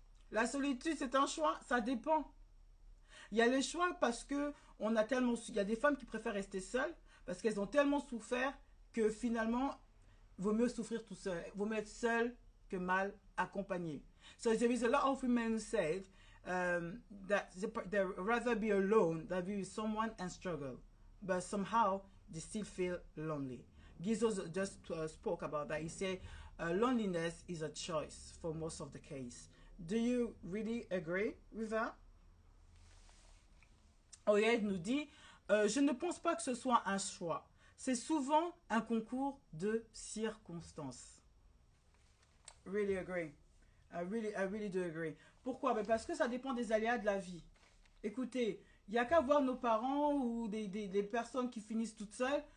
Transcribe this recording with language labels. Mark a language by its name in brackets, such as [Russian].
[French] La solitude, c'est un choix, ça dépend. Il y a le choix parce que il y a des femmes qui préfèrent rester seules parce qu'elles ont tellement souffert que finalement, il vaut mieux souffrir tout seul. Il vaut mieux être seul que mal accompagné. [English] So there is a lot of women who say that they rather be alone than be with someone and struggle. but somehow they still feel lonely. Gizo just spoke about that. He said loneliness is a choice for most of the case. Do you really agree with that? [French] Oyed nous dit, je ne pense pas que ce soit un choix. C'est souvent un concours de circonstances. [English] Really agree. I really do agree. [French] Pourquoi? Ben parce que ça dépend des aléas de la vie. Écoutez, il n'y a qu'à voir nos parents ou des personnes qui finissent toutes seules.